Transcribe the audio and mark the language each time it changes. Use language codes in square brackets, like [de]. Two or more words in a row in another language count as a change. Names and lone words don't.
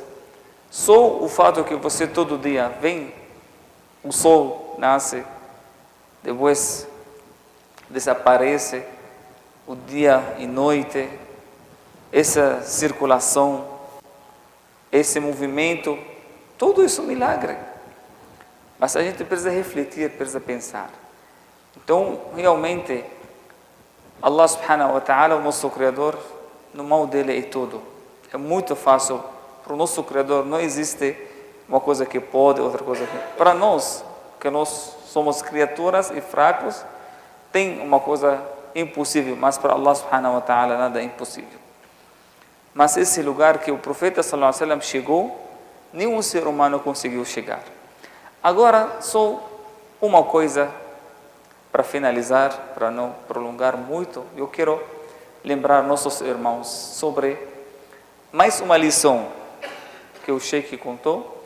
[pt] Só o fato que você todo dia vem, o sol nasce, depois desaparece, o dia e noite, essa circulação, esse movimento, tudo isso é um milagre. Mas a gente precisa refletir, precisa pensar. Então, realmente, [ar] الله سبحانه وتعالى, [pt] o nosso Criador, no mal dele é tudo. É muito fácil. Para o nosso Criador não existe uma coisa que pode, outra coisa que... Para nós, que nós somos criaturas e fracos, tem uma coisa impossível, mas para [ar] الله سبحانه وتعالى [pt] nada é impossível. Mas esse lugar que o profeta [ar] صلى الله عليه وسلم [pt] chegou, nenhum ser humano conseguiu chegar. Agora, só uma coisa para finalizar, para não prolongar muito, eu quero lembrar nossos irmãos sobre mais uma lição que o Sheikh contou.